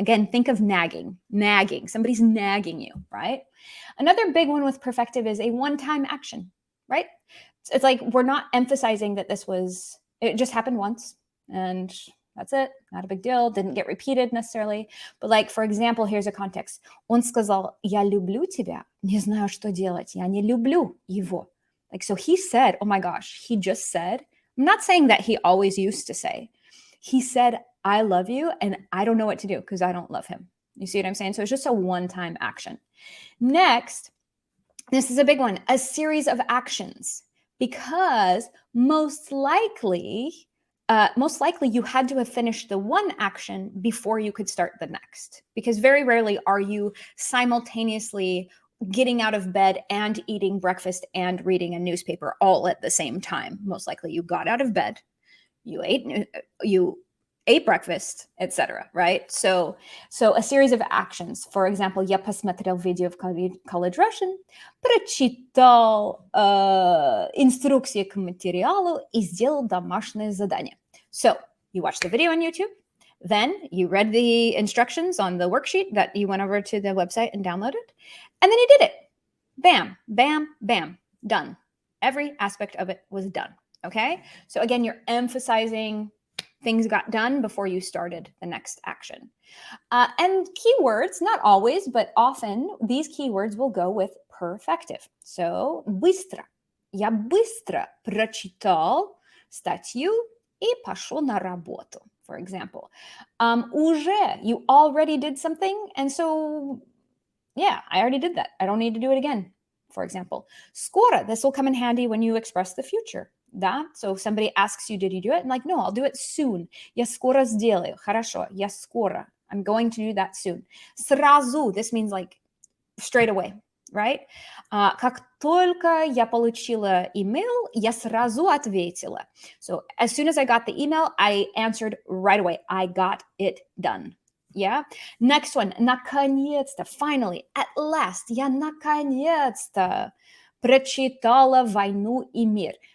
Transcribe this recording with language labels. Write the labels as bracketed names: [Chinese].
[English] Again, think of nagging. Somebody's nagging you, right? Another big one with perfective is a one-time action, right? It's like we're not emphasizing that it just happened once and that's it, not a big deal, didn't get repeated necessarily. But like, for example, here's a context. [Russian] Он сказал, я люблю тебя, не знаю, что делать, я не люблю его. [English] Like, so he said, oh my gosh, he just said, I'm not saying that he always used to say, he said, I love you, and I don't know what to do because I don't love him. You see what I'm saying? So it's just a one-time action. Next, this is a big one, a series of actions, because most likely you had to have finished the one action before you could start the next, because very rarely are you simultaneously getting out of bed and eating breakfast and reading a newspaper all at the same time. Most likely you got out of bed, you ate breakfast, etc. Right? So a series of actions. For example, [Russian] я посмотрел видео в College Russian, прочитал инструкции к материалу и сделал домашнее задание. [English] So you watched the video on YouTube, then you read the instructions on the worksheet that you went over to the website and downloaded, and then you did it. Bam, bam, bam, done. Every aspect of it was done. Okay? So again, you're emphasizing things got done before you started the next action. And keywords, not always, but often these keywords will go with perfective. So быстро. [Russian] Я быстро прочитал статью и пошел на работу, [English] for example. Уже, you already did something, and so, yeah, I already did that. I don't need to do it again, for example. Скоро, this will come in handy when you express the future. [Russian] Да? [English] So if somebody asks you, did you do it? And like, no, I'll do it soon. [Russian] Я скоро сделаю. Хорошо, я скоро. [English] I'm going to do that soon. Сразу, this means like straight away, right? [Russian] Как только я получила email, я сразу ответила. [English] So as soon as I got the email, I answered right away. I got it done. Yeah. Next one. Наконец-то, finally, at last. [Russian] Я наконец-то прочитала «Войну и мир».